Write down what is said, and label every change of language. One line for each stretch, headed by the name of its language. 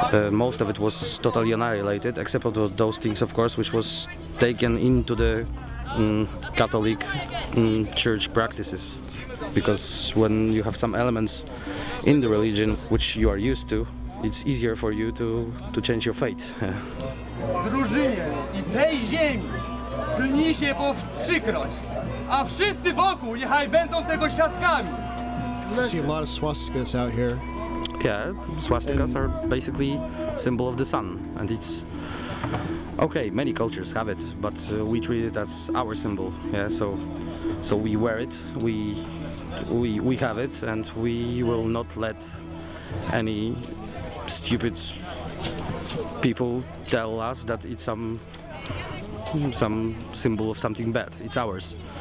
English: Most of it was totally annihilated, except for those things, of course, which was taken into the Catholic church practices. Because when you have some elements in the religion which you are used to, it's easier for you to change your fate.
Polish: Drużynie i tej ziemi klnij się powstrzykrość, a wszyscy wokół niechaj będą tego świadkami.
English: I see a lot of swastikas out here. Yeah, swastikas are basically symbol of the sun, and it's okay. Many cultures have it, but we treat it as our symbol. Yeah, so we wear it, we have it, and we will not let any stupid people tell us that it's some symbol of something bad. It's ours.